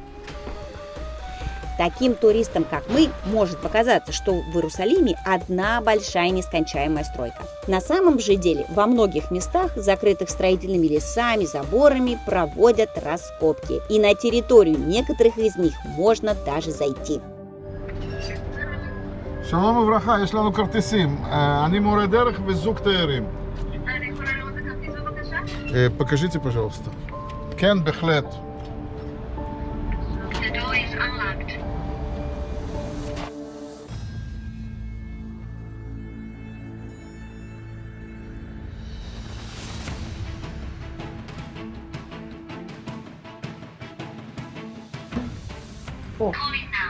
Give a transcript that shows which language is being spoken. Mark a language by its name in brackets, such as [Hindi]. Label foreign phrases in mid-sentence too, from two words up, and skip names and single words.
[Russian] Таким туристам, как мы, может показаться, что в Иерусалиме одна большая нескончаемая стройка. На самом же деле во многих местах, закрытых строительными лесами, заборами, проводят раскопки. И на территорию некоторых из них можно даже зайти. [Hebrew] שלום וברכה, יש לנו כרטיסים. אני מורה דרך וזוג תיירים. אני יכולה לראות את הכרטיס בבקשה? [Russian] покажите, пожалуйста. [Hebrew] כן, בהחלט. [English] The door is unlocked. Calling now.